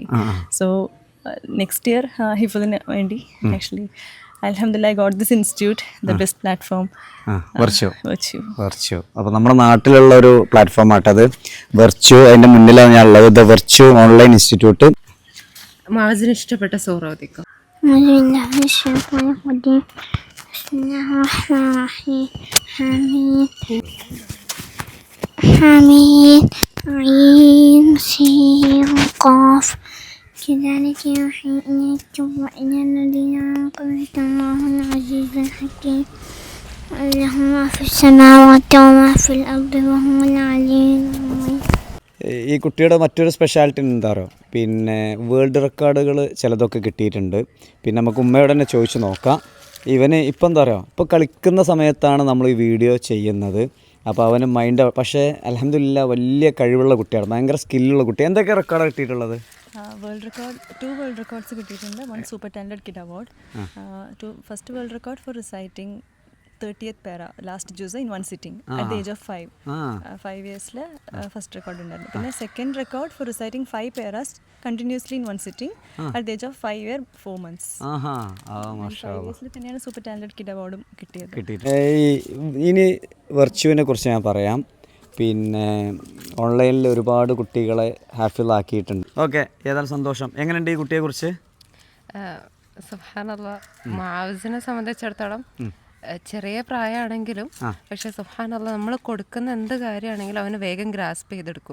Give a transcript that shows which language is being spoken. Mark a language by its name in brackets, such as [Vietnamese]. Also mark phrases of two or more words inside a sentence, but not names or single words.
[English] so next year [Malayalam] ഹിഫദിന് വേണ്ടി [English] actually അൽഹംദുലില്ലാഹ് I got this institute, the best platform [Malayalam] വെർച്വ. അപ്പോൾ നമ്മുടെ നാട്ടിലുള്ള ഒരു പ്ലാറ്റ്ഫോം ആട്ടത് വെർച്വ. അതിൻ്റെ മുന്നിലാണ് ഞാൻ ഉള്ളത്, [English] the Virtua online institute. [Malayalam] മാവസിന് ഇഷ്ടപ്പെട്ട സൂറ ഓതിക്കോ. [Arabic] حميد عين سين قاف كذلك يوحي إليك وإلى الذين من قبلك الله العزيز الحكيم له ما في السماوات وما في الأرض وهو العلي العظيم. [Malayalam] ഈ കുട്ടിയുടെ മറ്റൊരു സ്പെഷ്യാലിറ്റി എന്താ പറയുക, പിന്നെ [English] world records [Malayalam] ചിലതൊക്കെ കിട്ടിയിട്ടുണ്ട്. പിന്നെ നമുക്ക് ഉമ്മയോട് തന്നെ ചോദിച്ചു നോക്കാം. ഇവന് ഇപ്പം എന്താ പറയുക, ഇപ്പോൾ കളിക്കുന്ന സമയത്താണ് നമ്മൾ ഈ വീഡിയോ ചെയ്യുന്നത്. അപ്പോൾ അവന് മൈൻഡ്, പക്ഷേ അൽഹംദുലില്ലാഹ് വലിയ കഴിവുള്ള കുട്ടിയാണ്, ഭയങ്കര സ്കില്ലുള്ള കുട്ടി. എന്തൊക്കെ റെക്കോർഡാണ് കിട്ടിയിട്ടുള്ളത്? [English] world record 2 world records കിട്ടിയിട്ടുണ്ട്. 1 super talented kid award. First world record for reciting 30th para last juz in 1 sitting at the age of 5. 5 yearsൽ first record [Malayalam] ഉണ്ടായിരുന്നു. പിന്നെ [English] second record for reciting 5 paras continuously in 1 sitting at the age of 5 year 4 months. [Malayalam] 5 yearsൽ തന്നെയാണ് [English] super talented kid award [Malayalam] കിട്ടിയത്. ഇനി വെർച്വലിനെ കുറിച്ച് ഞാൻ പറയാം. പിന്നെ ഓൺലൈനിൽ ഒരുപാട് കുട്ടികളെ ഹാഫിളാക്കിയിട്ടുണ്ട്. ഓക്കെ, ഏതായാലും സന്തോഷം. എങ്ങനെയുണ്ട് ഈ കുട്ടിയെക്കുറിച്ച്? സുബ്ഹാനല്ലാഹ്, മുആവിസിനെ സംബന്ധിച്ചിടത്തോളം ചെറിയ പ്രായമാണെങ്കിലും പക്ഷെ സുബ്ഹാനല്ലാഹ് നമ്മൾ കൊടുക്കുന്ന എന്ത് കാര്യമാണെങ്കിലും അവന് വേഗം ഗ്രാസ്പ് ചെയ്തെടുക്കും.